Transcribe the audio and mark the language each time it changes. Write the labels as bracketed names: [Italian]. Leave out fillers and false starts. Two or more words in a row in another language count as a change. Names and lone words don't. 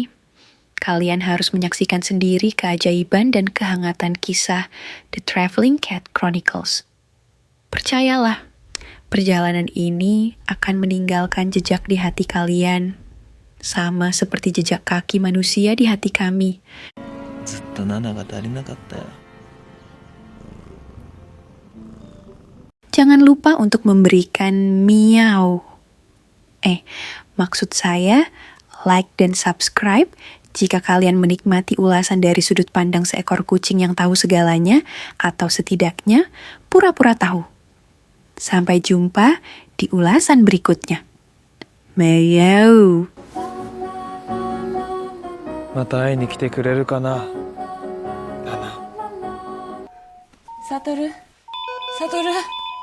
[Indonesian] Kalian harus menyaksikan sendiri keajaiban dan kehangatan kisah The Traveling Cat Chronicles. Percayalah, perjalanan ini akan meninggalkan jejak di hati kalian, sama seperti jejak kaki manusia di hati kami. [Japanese] ずっと7が足りなかったよ。 [Indonesian] Jangan lupa untuk memberikan miau. Maksud saya, like dan subscribe jika kalian menikmati ulasan dari sudut pandang seekor kucing yang tahu segalanya, atau setidaknya pura-pura tahu. Sampai jumpa di ulasan berikutnya. Miau. [Japanese] また会いに来てくれるかな。ナナ。サトル